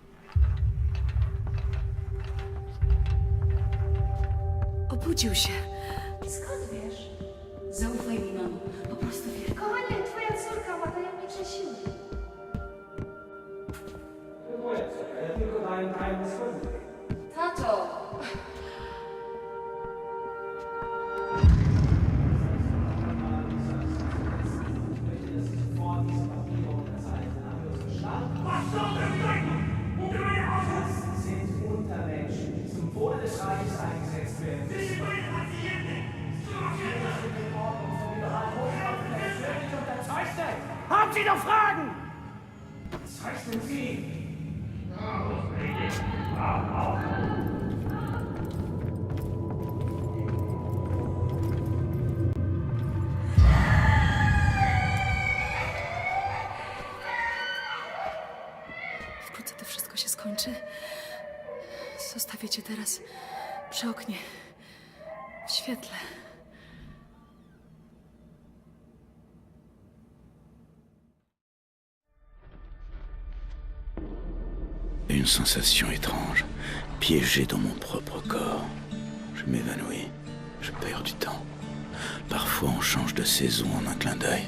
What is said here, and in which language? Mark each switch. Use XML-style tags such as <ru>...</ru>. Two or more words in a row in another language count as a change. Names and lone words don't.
<pl>Obudził się. Skąd wiesz? Zaufaj mi, mamo. Po prostu wiesz. Kochanie, twoja córka ma tajemnicze siły. Ja tylko daję tajemne słowo. Tato!</pl> <de>Sind Untermenschen, die zum Wohle des Reiches eingesetzt werden. Haben Sie noch Fragen? Zeichnen Sie!</de> <pl>Wkrótce to wszystko się skończy. Zostawię cię teraz przy oknie. W świetle.</pl> <fr>Une sensation étrange, piégée dans mon propre corps. Je m'évanouis, je perds du temps. Parfois on change de saison en un clin d'œil.</fr>